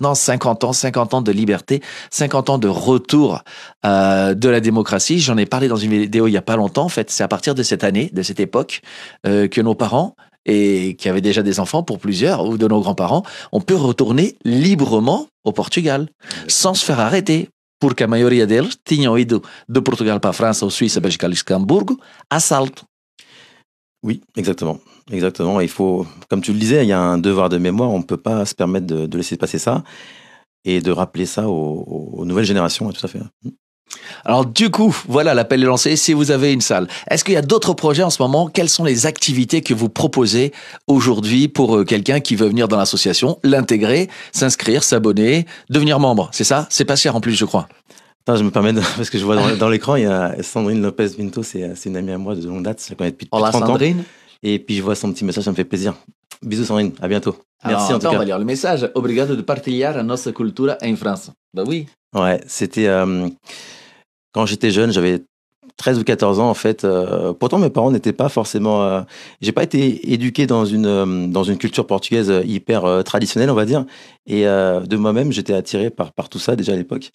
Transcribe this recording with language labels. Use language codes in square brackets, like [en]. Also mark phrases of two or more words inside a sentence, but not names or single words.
[fr] Non, 50 ans de liberté, 50 ans de retour de la démocratie. J'en ai parlé dans une vidéo il y a pas longtemps. En fait, c'est à partir de cette année, de cette époque, que nos parents et qui avaient déjà des enfants pour plusieurs, ou de nos grands-parents, on peut retourner librement au Portugal, sans se faire arrêter. [pt] Porque a maioria deles tinham ido de Portugal para a França, ou Suíça, [fr] Belgique, Luxembourg, [pt] à salto. [fr] Oui, exactement. Exactement. Il faut, comme tu le disais, il y a un devoir de mémoire. On ne peut pas se permettre de laisser passer ça et de rappeler ça aux nouvelles générations. Tout à fait. Alors du coup, voilà, l'appel est lancé. Si vous avez une salle, est-ce qu'il y a d'autres projets en ce moment? Quelles sont les activités que vous proposez aujourd'hui pour quelqu'un qui veut venir dans l'association, l'intégrer, s'inscrire, s'abonner, devenir membre? C'est ça? C'est pas cher en plus, je crois. Attends, je me permets, parce que je vois dans l'écran, il y a Sandrine Lopez Vinto, c'est une amie à moi de longue date, je la connais depuis 30 ans. Sandrine. Et puis je vois son petit message, ça me fait plaisir. Bisous Sandrine, à bientôt. Merci. Alors, en tout cas. On va lire le message. [pt] Obrigado de partilhar a nossa cultura em França. [fr] Bah oui. Ouais, c'était... Quand j'étais jeune, j'avais 13 ou 14 ans en fait. Pourtant mes parents n'étaient pas forcément. J'ai pas été éduqué dans une culture portugaise hyper traditionnelle, on va dire. Et de moi-même, j'étais attiré par tout ça déjà à l'époque.